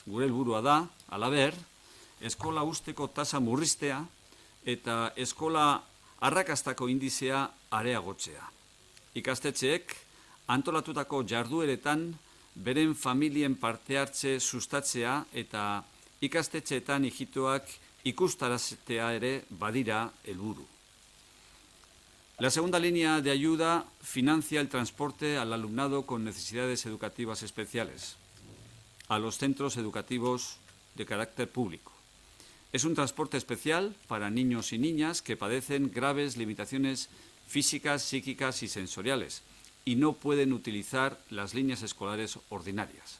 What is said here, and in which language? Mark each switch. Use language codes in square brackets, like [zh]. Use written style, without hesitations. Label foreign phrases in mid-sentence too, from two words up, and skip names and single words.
[eu] Gure helburua da, halaber, eskola usteko tasa murriztea eta eskola arrakastako indizea areagotzea. Ikastetxeek antolatutako jardueretan beren familien parte hartze sustatzea eta ikastetxeetan ijitoak ikustaraztea ere badira helburu. [es] La segunda línea de ayuda financia el transporte al alumnado con necesidades educativas especiales, a los centros educativos de carácter público. Es un transporte especial para niños y niñas que padecen graves limitaciones físicas, psíquicas y sensoriales y no pueden utilizar las líneas escolares ordinarias.